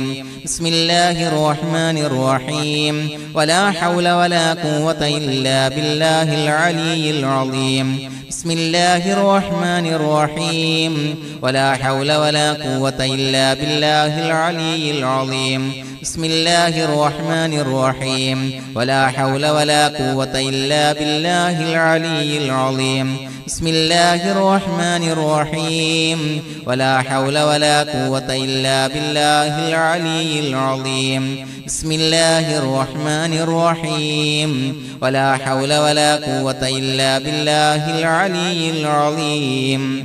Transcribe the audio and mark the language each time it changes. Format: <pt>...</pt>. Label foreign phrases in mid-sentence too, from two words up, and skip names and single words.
<ar>بسم الله الرحمن الرحيم. ولا حول ولا قوة إلا بالله العلي العظيم. بسم الله الرحمن الرحيم. ولا حول ولا قوة إلا بالله العلي العظيم. بسم الله الرحمن الرحيم ولا حول ولا قوة إلا بالله العلي العظيم بسم الله الرحمن الرحيم ولا حول ولا قوة إلا بالله العلي العظيم بسم الله الرحمن الرحيم ولا حول ولا قوة إلا بالله العلي العظيم</ar>